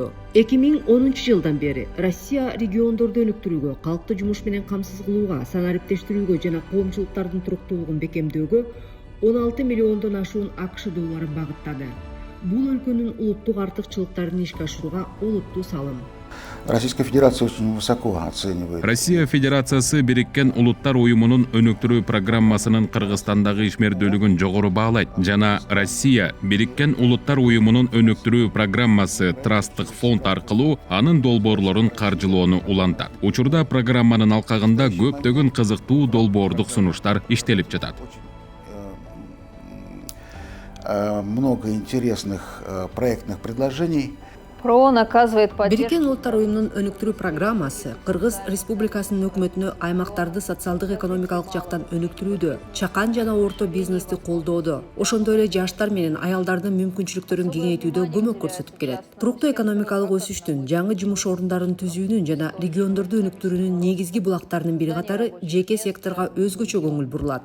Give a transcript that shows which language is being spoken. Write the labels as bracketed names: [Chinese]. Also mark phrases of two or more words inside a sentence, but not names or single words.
[Kyrgyz] 2010 жылдан бери Россия региондорду өнүктүрүүгө, калкты жумуш менен камсыз кылууга, санариптештирүүгө жана коомчулуктардын туруктуулугун бекемдөөгө 16 миллиондон ашуун АКШ долларын багыттады. Бул өлкөнүн улуттук артыкчылыктарын ишке ашырууга олуттуу салым. [Russian] Российская Федерация очень высоко оценивает. [Kyrgyz] Россия Федерациясы Бириккен Улуттар уюмунун өнүктүрүү программасынын Кыргызстандагы ишмердүүлүгүн жогору баалайт жана Россия Бириккен Улуттар уюмунун өнүктүрүү программасы Трасттык фонд аркылуу анын долбоорлорун каржылоону улантат. Учурда программанын алкагында көптөгөн кызыктуу долбоордук сунуштар иштелип жатат. [Russian] Много интересных проектных предложений. ПРООН оказывает поддержку. [Kyrgyz] Бириккен Улуттар уюмунун өнүктүрүү программасы Кыргыз Республикасынын өкмөтүнө аймактарды социалдык экономикалык жактан өнүктүрүүдө, чакан жана орто бизнести колдоодо, ошондой эле жаштар менен аялдардын мүмкүнчүлүктөрүн кеңейтүүдө көмөк көрсөтүп келет. Туруктуу экономикалык өсүштүн, жаңы жумуш орундарын түзүүнүн жана региондорду өнүктүрүүнүн негизги булактарынын бири катары жеке секторго өзгөчө көңүл бурулат.